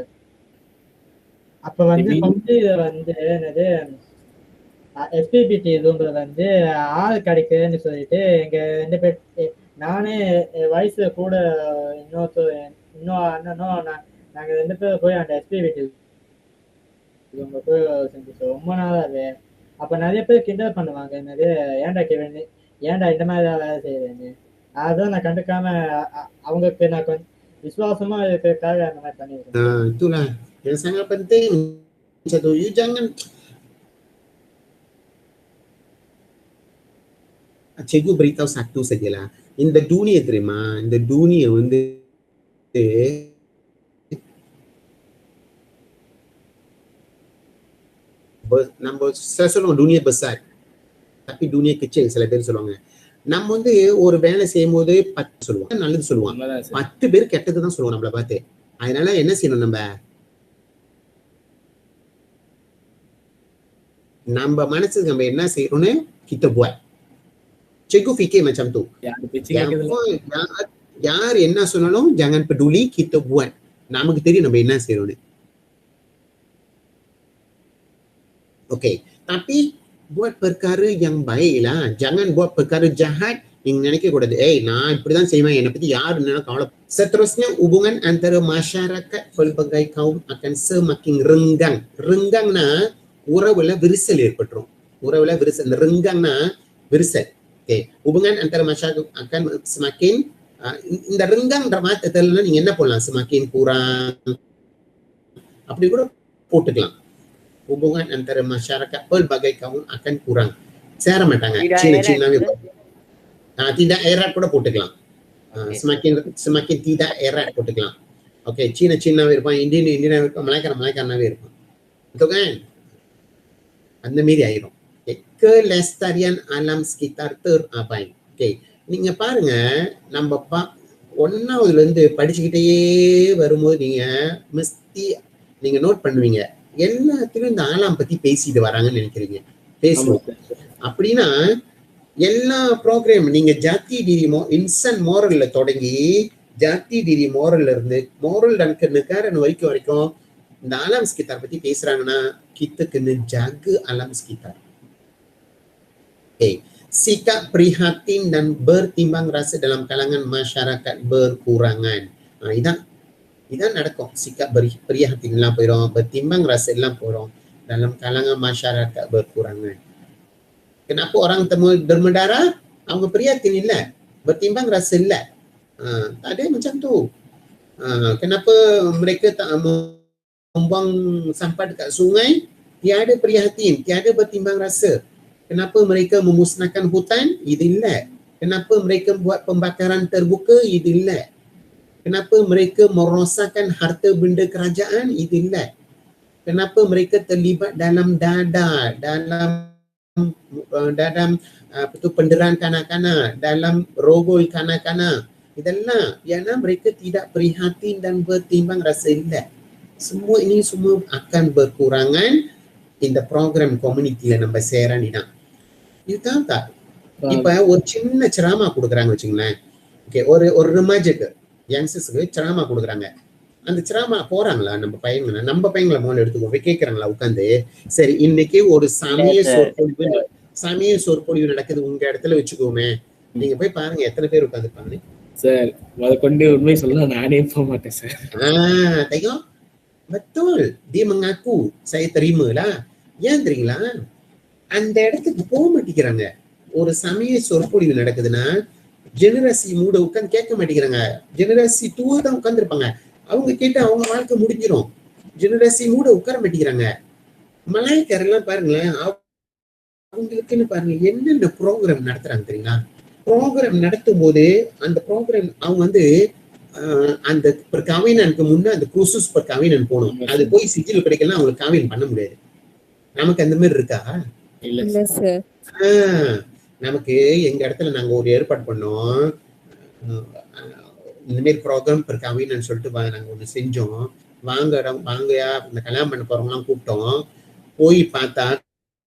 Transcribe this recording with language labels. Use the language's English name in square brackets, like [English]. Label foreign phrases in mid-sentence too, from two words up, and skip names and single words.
[Tamil] அப்ப வந்து வந்து என்னது எஸ்பிபிடி ரூம்ல வந்து ஆள் கிடைக்குதுன்னு சொல்லிட்டு எங்க 2 பேர் நானே வயசுல கூட இன்னும் அண்ணனும் நாங்க 2 பேரும் போய் அந்த எஸ்பிபிடி ரூம்ல போய் செஞ்சு ரொம்ப நாளா அது. அப்ப நிறைய பேர் கிண்டல் பண்ணுவாங்க, என்னது ஏன்டா கேவன் ஏன்டா இந்த மாதிரி வேலை செய்யறேன்னு. அதான் நான் கண்டுக்காம அவங்களுக்கு நான் கொஞ்சம் விசுவாசமா இருக்கிறதுக்காக அந்த மாதிரி பண்ணிருக்கேன். [Malay] Itulah yang sangat penting. Satu, you jangan cikgu beritahu satu sajalah. இந்த dunia terima, [Tamil] இந்த dunia வந்து நம்ம சொல்லுவோம் [Malay] dunia besar, tapi dunia kecil [Tamil] சில பேர் சொல்லுவாங்க. நம்ம வந்து ஒரு வேலை செய்யும் போது 10 சொல்லுவோம், நல்லது சொல்லுவோம், 10 பேர் கெட்டது தான் சொல்லுவோம் நம்மளை பார்த்து. அதனால என்ன செய்யணும், நம்ம மனசுக்கு நம்ம என்ன செய்யணும்னு [Malay] kita buat. Cikgu fikir macam tu. [Tamil] யார் என்ன சொன்னாலும் [Malay] jangan peduli, kita buat. [Tamil] நமக்கு தெரியும் நம்ம என்ன செய்யணும்னு. [Malay] Okay, tapi buat perkara yang baik lah. Jangan buat perkara jahat yang [Tamil] நினைக்க கூடாது. நான் இப்படிதான் செய்வேன், என்னை பத்தி யாரு என்ன கவலை. [Malay] Seterusnya hubungan antara masyarakat pelbagai kaum akan semakin renggang. [Tamil] Renggangna உறவுல விரிசல் ஏற்பட்டுரும். உறவுல விரிசல், இந்த ரெங்காங்னா விரிசல். ஓகே, [Malay] hubungan antara masyarakat akan semakin [Tamil] இந்த ரெங்காங்ன்ற வார்த்தை நீங்க என்ன போடலாம், [Malay] semakin kurang [Tamil] அப்படி கூட போட்டுக்கலாம். [Malay] hubungan antara masyarakat pelbagai kaum akan kurang. [Tamil] சேர மாட்டாங்க. Cina-Cinaவே [Malay] tidak erat [Tamil] கூட போட்டுக்கலாம். [Malay] semakin tidak erat போட்டுக்கலாம். [Tamil] ஓகே, Cina-Cinaவே இருப்பான், இந்தியனாவே இருப்பான், மலாய்க்காரனாவே இருப்பான். [Malay] betul kan? [Tamil] அந்த மாதிரி ஆயிரும். [Malay] kelestarian alam sekitar terapai. [Tamil] ஓகே, நீங்க பாருங்க, நம்ம 1ஆவதுல இருந்து படிச்சுக்கிட்டே வரும்போது நீங்க மஸ்தி நீங்க நோட் பண்ணுவீங்க, எல்லாத்திலும் இந்த ஆலாம் பத்தி பேசிட்டு வராங்கன்னு நினைக்கிறீங்க. பேசுவோம் அப்படின்னா எல்லா ப்ரோக்ராம் நீங்க [Malay] jati diri [Tamil] இன்சன் மோரல்ல தொடங்கி [Malay] jati diri [Tamil] மோரல்ல இருந்து மோரல் [Malay] dan kenegaraan [Tamil] வரைக்கும் இந்த [Malay] alam sekitar [Tamil] பத்தி பேசுறாங்கன்னா [Malay] kita kena jaga alam sekitar. Sikap prihatin dan bertimbang rasa dalam kalangan masyarakat berkurangan. [Tamil] இதான் நடக்கும். [Malay] sikap prihatin [Tamil] எல்லாம் போயிடும், [Malay] bertimbang rasa [Tamil] எல்லாம் போயிடும், [Malay] dalam kalangan masyarakat berkurangan. Kenapa orang bermedara? அவங்க prihatin இல்ல, bertimbang rasa இல்ல. Tak ada macam tu. Kenapa mereka tak membuang sampah dekat sungai? Tiada prihatin, tiada bertimbang rasa. Kenapa mereka memusnahkan hutan? Itu இல்ல. Kenapa mereka buat pembakaran terbuka? Itu இல்ல. Kenapa mereka merosakkan harta benda kerajaan? Itu இல்ல. Kenapa mereka terlibat dalam penderaan kanak-kanak, dalam rogol kanak-kanak? [Tamil] இதெல்லாம் ஏன்னா [Malay] mereka tidak prihatin dan bertimbang rasa இல்ல. Semua ini semua akan berkurangan [Tamil] இந்த ப்ரோக்ராம் கம்யூனிட்டியில நம்ம சேரணிதான். இதுதான் தான் இப்ப ஒரு சின்ன சிராமா கொடுக்குறாங்க வச்சுங்களேன். ஓகே, ஒரு ரிமாஜுக்கு யங்ஸ்டர்ஸ்க்கு சிராமா கொடுக்குறாங்க. அந்த சிராமா போறாங்களா நம்ம பையங்களை முதல்ல எடுத்துக்கோ போய் கேட்கறாங்களா உட்காந்து, சரி இன்னைக்கு ஒரு சமய சொற்பொழிவு நடக்குது உங்க இடத்துல வச்சுக்கோமே, நீங்க போய் பாருங்க எத்தனை பேர் உட்காந்துருப்பாங்க சார். அதை கொண்டு உண்மை சொல்ல நானே போக மாட்டேன் சார். [Malay] tengok betul dia mengaku saya terima lah. [Tamil] ஏன் தெரியுங்களா, அந்த இடத்துக்கு போக மாட்டேங்கிறாங்க. ஒரு சமய சொற்பொழிவு நடக்குதுன்னா ஜெனரசி மூட உட்காந்து கேட்க மாட்டேங்கிறாங்க. ஜெனரசி 2 தான் உட்கார்ந்து இருப்பாங்க. அவங்க கேட்டு அவங்க வாழ்க்கை முடிஞ்சிடும். ஜெனரசி மூட உட்கார மாட்டேங்கிறாங்க. மலாய்க்காரெல்லாம் பாருங்களேன், அவங்களுக்குன்னு பாருங்க என்னென்ன ப்ரோக்ராம் நடத்துறாங்க தெரியுங்களா. ப்ரோக்ராம் நடத்தும் போது அந்த ப்ரோக்ராம் அவங்க வந்து அந்த perkawinan முன்ன அந்த [Malay] kursus perkawinan [Tamil] போகணும். அது போய் சிஜில் கிடைக்கலாம், அவங்களுக்கு காவின் பண்ண முடியாது. நமக்கு அந்த மாதிரி இருக்கா? இல்ல சார். நமக்கு எங்க இடத்துல நாங்க ஒரு ஏற்பாடு பண்ணோம். இந்த மாதிரி ப்ரோக்ராம் perkawinan சொல்லிட்டு நாங்க ஒண்ணு செஞ்சோம். வாங்கயா இந்த கல்யாணம் பண்ண போறவங்க எல்லாம் கூப்பிட்டோம்.